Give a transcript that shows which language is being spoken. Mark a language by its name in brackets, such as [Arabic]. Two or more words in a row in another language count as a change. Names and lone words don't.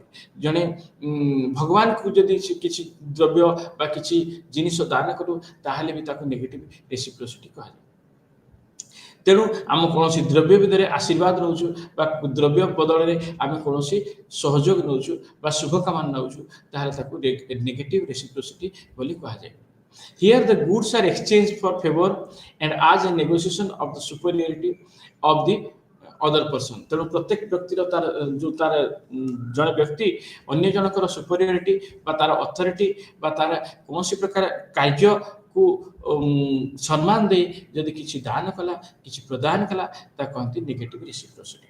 [Odia] ଜଣେ ଭଗବାନଙ୍କୁ ଯଦି ସେ କିଛି ଦ୍ରବ୍ୟ ବା କିଛି ଜିନିଷ ଦାନ କରୁ ତାହେଲେ ବି ତାକୁ [English] negative reciprocity [Odia] କୁହାଯାଏ। ତେଣୁ ଆମ କୌଣସି ଦ୍ରବ୍ୟ ଭିତରେ ଆଶୀର୍ବାଦ ନେଉଛୁ ବା ଦ୍ରବ୍ୟ ବଦଳରେ ଆମେ କୌଣସି ସହଯୋଗ ନେଉଛୁ ବା ଶୁଭକାମନା ନେଉଛୁ ତାହେଲେ ତାକୁ [English] negative reciprocity [Odia] ବୋଲି କୁହାଯାଏ। [English] Here the goods are exchanged for favor and as a negotiation of the superiority of the other person। [Odia] ତେଣୁ ପ୍ରତ୍ୟେକ ବ୍ୟକ୍ତିର ତାର ଯେଉଁ ତାର ଜଣେ ବ୍ୟକ୍ତି ଅନ୍ୟ ଜଣଙ୍କର ସୁପରିୟରିଟି ବା ତାର ଅଥରିଟି ବା ତାର କୌଣସି ପ୍ରକାର କାର୍ଯ୍ୟକୁ ସମ୍ମାନ ଦେଇ ଯଦି କିଛି ଦାନ କଲା କିଛି ପ୍ରଦାନ କଲା ତାକୁ କହନ୍ତି [English] negative reciprocity.